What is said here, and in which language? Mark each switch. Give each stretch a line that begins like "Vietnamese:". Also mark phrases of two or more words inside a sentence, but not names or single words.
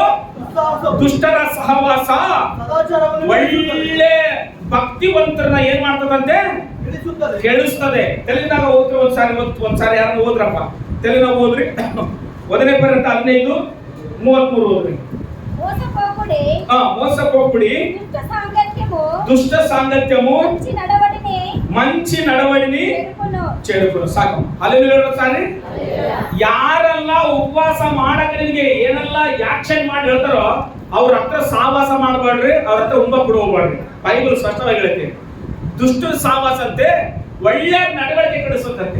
Kannada: ದುಷ್ಟರ ಸಹವಾಸ ಒಳ್ಳೆ ಭಕ್ತಿವಂತರನ್ನ ಏನ್ ಮಾಡ್ತದಂತೆ? ಕೆಡಿಸ್ತದೆ. ತೆಲುಗಿನಾಗ ಓದ್ರಿ ಒಂದ್ಸಾರಿ ಯಾರನ್ನ ಓದ್ರಪ್ಪ, ತೆಲುಗಿನಾಗ ಓದ್ರಿ. 1ನೇ ಕೊರಿಂಥ 15:33 ಓದ್ರಿ.
Telugu: మోసపోకుడి దుష్ట సాంగత్యము మంచి నడవడిని చెడుకును.
Kannada: ಸಾಕು. ಹಲ್ಲೆಲೂಯಾ. ಸಾರಿ, ಯಾರೆಲ್ಲ ಉಪವಾಸ ಮಾಡಕ್ಕೆ ನಿಮಗೆ ಏನೆಲ್ಲ ಆಕ್ಷನ್ ಮಾಡಿ ಹೇಳ್ತಾರೋ ಅವ್ರ ಹತ್ರ ಸಹವಾಸ ಮಾಡಬೇಡ್ರಿ, ಅವ್ರ ಹತ್ರ ಉಂಬ ಕೂಡ ಹೋಗ್ಬೇಡ್ರಿ. ಬೈಬಲ್ ಸ್ಪಷ್ಟವಾಗಿ ಹೇಳುತ್ತೆ, ದುಷ್ಟ ಸಹವಾಸ ಅಂತೆ ಒಳ್ಳೆ ನಡವಳಿಕೆ ಕೆಡಿಸುತ್ತಂತೆ.